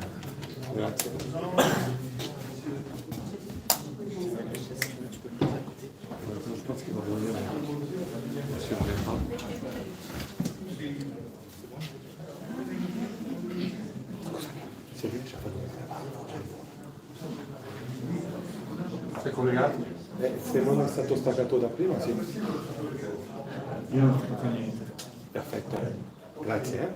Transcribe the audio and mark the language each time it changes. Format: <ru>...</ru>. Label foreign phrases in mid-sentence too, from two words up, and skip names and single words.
<fr>Je pense qu'il va venir sur l'écran. C'est lui, je sais pas.</fr> <it>Sei collegato? Se non è stato staccato da prima, sì. Io non ho fatto niente. Perfetto. Grazie.</it>